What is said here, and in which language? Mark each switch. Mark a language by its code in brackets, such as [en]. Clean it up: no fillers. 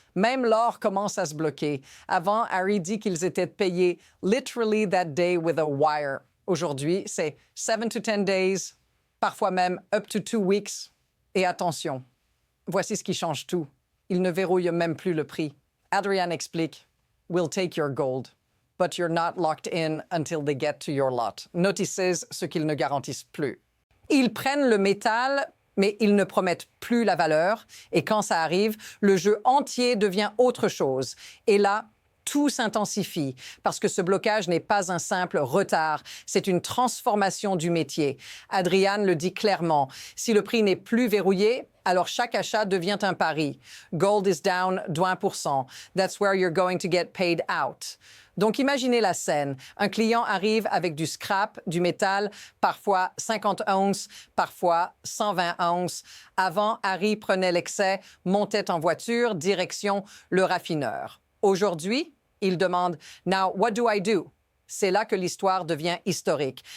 [fr] Même l'or commence à se bloquer. Avant, Harry dit qu'ils étaient payés « [en] literally that day with a wire ». [fr] Aujourd'hui, c'est [en] 7 to 10 days, [fr] parfois même [en] up to 2 weeks. [fr] Et attention, voici ce qui change tout. Ils ne verrouillent même plus le prix. Adrian explique « [en] We'll take your gold, but you're not locked in until they get to your lot ». [fr] Notices ce qu'ils ne garantissent plus. Ils prennent le métal, mais ils ne promettent plus la valeur. Et quand ça arrive, le jeu entier devient autre chose. Et là, tout s'intensifie parce que ce blocage n'est pas un simple retard, c'est une transformation du métier. Adrian le dit clairement, si le prix n'est plus verrouillé, alors chaque achat devient un pari. [en] Gold is down de 1%. That's where you're going to get paid out. [fr] Donc imaginez la scène. Un client arrive avec du scrap, du métal, parfois 50 onces, parfois 120 onces. Avant, Harry prenait l'excès, montait en voiture, direction le raffineur. Aujourd'hui, il demande « [en] Now, what do I do? [fr] » C'est là que l'histoire devient historique.